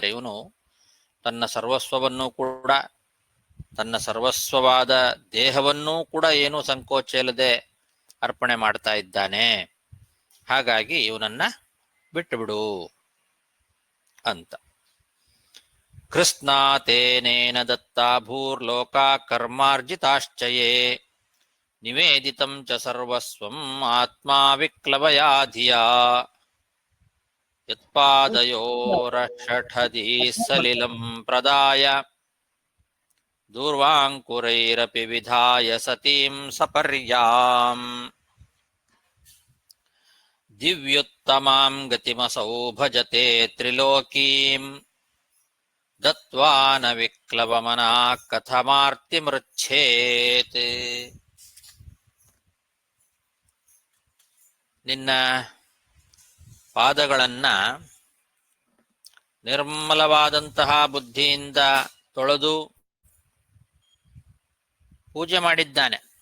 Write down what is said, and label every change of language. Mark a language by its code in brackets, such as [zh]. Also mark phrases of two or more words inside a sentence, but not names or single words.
[kn] ಇವನು ತನ್ನ ಸರ್ವಸ್ವವನ್ನೂ ಕೂಡ, ತನ್ನ ಸರ್ವಸ್ವವಾದ ದೇಹವನ್ನೂ ಕೂಡ ಏನೂ ಸಂಕೋಚ ಇಲ್ಲದೆ ಅರ್ಪಣೆ ಮಾಡ್ತಾ ಇದ್ದಾನೆ. ಹಾಗಾಗಿ ಇವನನ್ನ ಬಿಟ್ಟು ಬಿಡು ಅಂತ. [sa] ಕೃಷ್ಣಾತೇನೇನ ದತ್ತಾ ಭೂರ್ಲೋಕಾ ಕರ್ಮಾರ್ಜಿತಾಶ್ಚಯೇ ನಿವೇದಿತಂ ಚ ಸರ್ವಸ್ವಂ ಆತ್ಮಾ ವಿಕ್ಲವಯಾ ಧಿಯಾ ಯತ್ಪಾದಯೋರಷಠಧೀ ಸಲಿಲಂ ಪ್ರದಾಯ ದೂರ್ವಾಂಕುರೈರಪಿ ವಿಧಾಯ ಸತೀಂ ಸಪರ್ಯಾಂ ದಿವ್ಯುತ್ತಮಾಂ ಗತಿಮಸೌ ಭಜತೆ ತ್ರಿಲೋಕೀಂ ದತ್ವಾ ನ ವಿಕ್ಲವಮನಾ ಕಥಮಾರ್ತಿಮೃಚ್ಛೇತ್. [kn] ನಿನ್ನ ಪಾದಗಳನ್ನ ನಿರ್ಮಲವಾದಂತಹ ಬುದ್ಧಿಯಿಂದ ತೊಳೆದು ಪೂಜೆ ಮಾಡಿದ್ದಾನೆ.